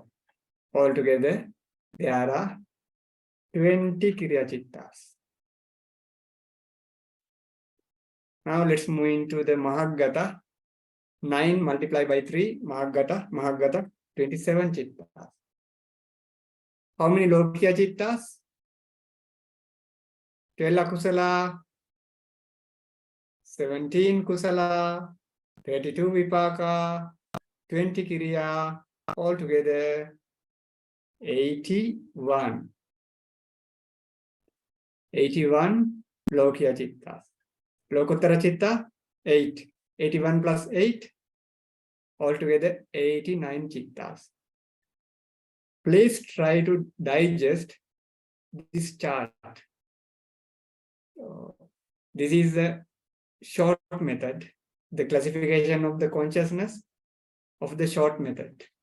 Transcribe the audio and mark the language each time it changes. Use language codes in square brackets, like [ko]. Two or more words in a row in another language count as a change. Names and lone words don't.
[en] All together, there are 20 [pi] Kirya Chittas. [en] Now let's move into the Mahagata. 9 multiplied by 3, Mahagata 27 chittas. How many [pi] Lokiya chittas? 12 akusala, 17 kusala, 32 vipaka, 20 kiriya, altogether 81. 81 Lokiya chittas. Lokuttara chitta, 8. [en] 81 plus 8, altogether 89 chittas. Please try to digest this chart. This is the short method, the classification of the consciousness of the short method.